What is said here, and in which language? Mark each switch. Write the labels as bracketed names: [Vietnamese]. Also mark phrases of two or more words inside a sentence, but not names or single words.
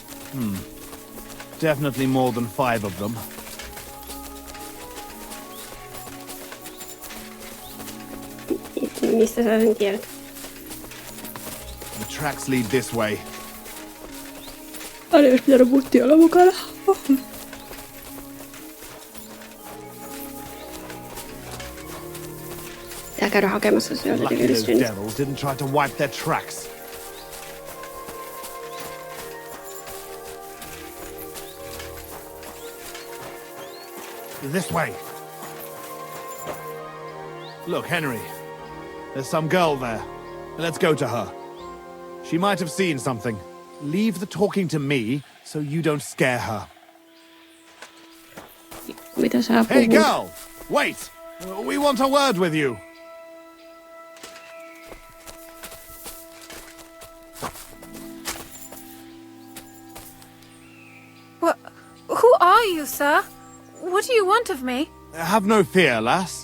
[English] Definitely more than 5 of them. [Finnish] Mistä sä sen tiedät? [English] The tracks lead this way. [Finnish] Aina jos pitänyt mutti olla mukana. Pitää käydä hakemassa sieltä [English] Lucky those Deliverance II. devils didn't try to wipe their tracks. This way. Look, Henry. There's some girl there. Let's go to her. She might have seen something. Leave the talking to me so you don't scare her. [Finnish] Mitä sä [English] Hey, [Finnish] puhut? [English] girl! Wait! We want a word with you. Who are you, sir? What do you want of me? Have no fear, lass.